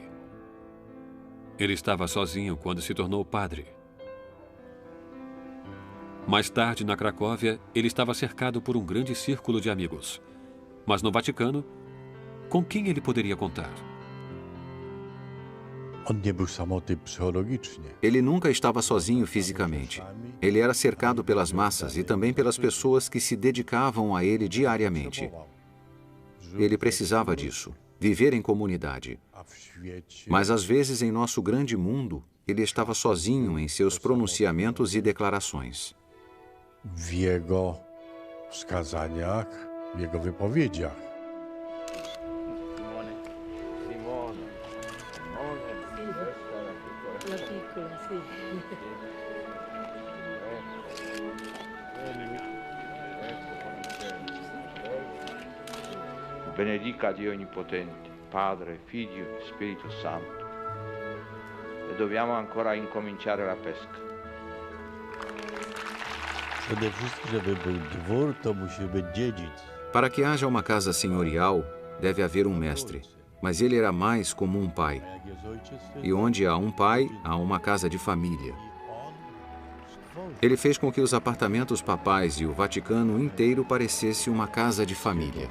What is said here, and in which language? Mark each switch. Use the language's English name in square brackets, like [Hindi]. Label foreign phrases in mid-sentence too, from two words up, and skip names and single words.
[Portuguese] Ele estava sozinho quando se tornou padre. Mais tarde, na Cracóvia, ele estava cercado por um grande círculo de amigos. Mas no Vaticano, com quem ele poderia contar? [Polish] On nie był samotny psychologicznie. [Portuguese] Ele nunca estava sozinho fisicamente. Ele era cercado pelas massas e também pelas pessoas que se dedicavam a ele diariamente. Ele precisava disso, viver em comunidade. [Polish] A w świecie [Portuguese] Mas às vezes, em nosso grande mundo, ele estava sozinho em seus pronunciamentos e declarações. [Polish] w jego wskazaniach, w jego wypowiedziach. [Italian] La piccola, sì. Benedica Dio Onnipotente, Padre, Figlio e Spirito Santo. E dobbiamo ancora incominciare la pesca. [Polish] Przede wszystkim, żeby był dwór, to musi być dziedzic. [Portuguese] Para que haja uma casa senhorial, deve haver um mestre. Mas ele era mais como um pai. [Polish] Jak jest ojciec, to [Portuguese] E onde há um pai, há uma casa de família. Ele fez com que os apartamentos papais e o Vaticano inteiro parecesse uma casa de família.